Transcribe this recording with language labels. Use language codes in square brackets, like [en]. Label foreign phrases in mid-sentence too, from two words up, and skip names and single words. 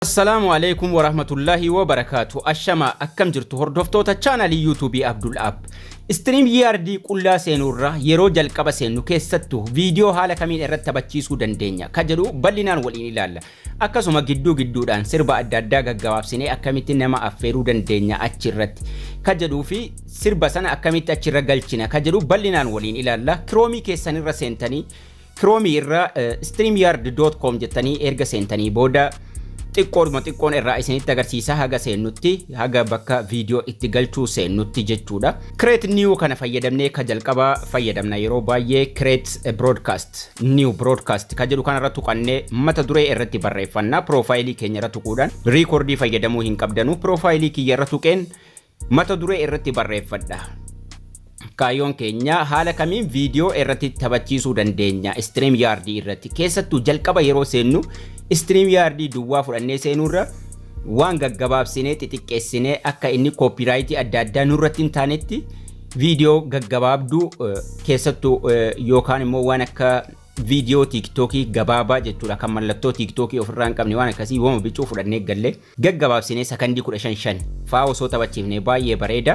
[ar] السلام عليكم ورحمة الله وبركاته. [om] Ashama akkam jirtu hordoftoota chaanalii YouTube Abdul App. Stream YRD qullaa seenurra yeroo jalqaba seenu keessattuu viidiyoo haala kamiin irratti taphachiisuu dandeenya ka jedhu bal'inaan waliin ilaalla. Akkasuma gidduudhaan sirba adda addaa gaggabaabsinee akkamitti nama affeeruu dandeenya achirratti ka jedhuu fi sirba sana akkamitti achirra galchina ka jedhu bal'inaan waliin ilaalla. Chrome keessanirra seentanii Chrome irra streamyard.com jettanii erga seentanii booda xiqqoon irraa isinitti agarsiisa haga seennutti haga bakka viidiyoo itti galchuu seennutti jechuudha. [en] Create new [om] kana fayyadamnee ka jalqaba fayyadamna yeroo baay'ee [en] create broadcast new broadcast [om] ka jedhu kanarra tuqannee mata duree irratti barreeffanna profaayilii keenya irra tuquudhaan recordii fayyadamuu hin qabdanu profaayilii kiyya irra tuqeen mata duree irratti barreeffadha. Kaayyoon keenya haala kamiin viidiyoo irratti taphachiisuu dandeenya StreamYard irratti keessattuu jalqaba yeroo seennu StreamYard duwwaa fudhannee seenurra waan gaggabaabsinee xixiqqeessinee akka inni copyright adda addaa nurratti hin taanetti viidiyoo gaggabaabduu keessattuu yookaan immoo waan akka viidiyoo TikTokii gabaabaa jechuudha kan mallattoo TikTokii ofirraa hin qabne waan akkasii waan bicuu fudhannee galle gaggabaabsinee sakandii 15 faa osoo taphachiifnee baay'ee bareeda.